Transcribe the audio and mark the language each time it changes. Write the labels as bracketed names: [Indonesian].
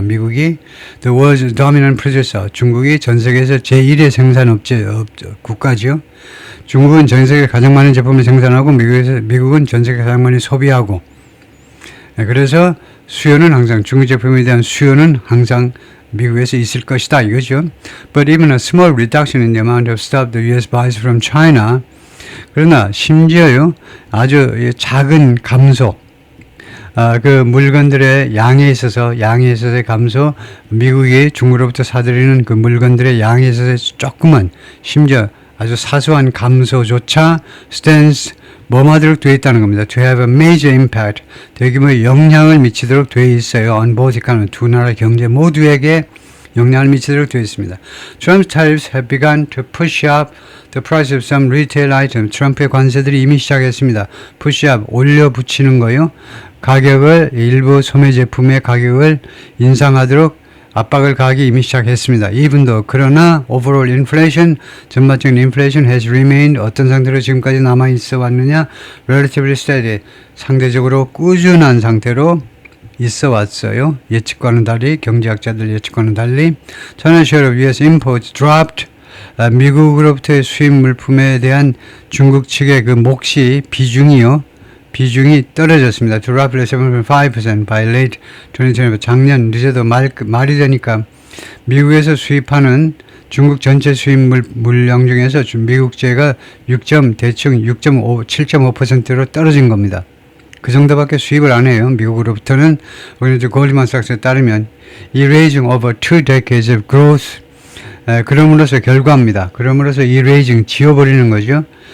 [Korean] 미국이 [English] the world's dominant producer. [Korean] 중국이 전 세계에서 제1의 생산업체 국가죠. 중국은 전 세계 가장 많은 제품을 생산하고 미국은 전 세계 가장 많이 소비하고. 그래서 수요는 항상 중국 제품에 대한 수요는 항상 미국에서 있을 것이다 이거죠. [English] But even a small reduction in the amount of stuff the U.S. buys from China. [Korean] 그러나 심지어요 아주 작은 감소. 그 물건들의 양에 있어서의 감소, 미국이 중국으로부터 사들이는 그 물건들의 양에 있어서 조금은 심지어 아주 사소한 감소조차 stands 뭐하도록 되어 있다는 겁니다. [English] To have a major impact, [Korean] 대규모의 영향을 미치도록 되어 있어요. [English] On both economy, [Korean] 두 나라 경제 모두에게 영향을 미치도록 되어 있습니다. [English] Trump's tariffs have begun to push up the price of some retail items. [Korean] 트럼프의 관세들이 이미 시작했습니다. push up, 올려붙이는 거요. 가격을, 일부 소매 제품의 가격을 인상하도록 압박을 가하기 이미 시작했습니다. [English] Even though, [Korean] 그러나 [English] overall inflation, [Korean] 전반적인 inflation [English] has remained [Korean] 어떤 상태로 지금까지 남아있어 왔느냐? [English] relatively steady, [Korean] 상대적으로 꾸준한 상태로 있어 왔어요. 예측과는 달리, 경제학자들 예측과는 달리. [English] China's share of US imports dropped. [Korean] 미국으로부터의 수입 물품에 대한 중국 측의 그 몫이 비중이 떨어졌습니다. [English] To roughly 7.5% by late 2020. [Korean] 작년 늦어도 말이 되니까 미국에서 수입하는 중국 전체 수입 물량 중에서 미국제가 대충 7.5%로 떨어진 겁니다. 그 정도밖에 수입을 안 해요. 미국으로부터는 골드만삭스에 따르면 [English] erasing over 2 decades of growth. [Korean] 그럼으로써 결과입니다. 그럼으로써 erasing 지워버리는 거죠.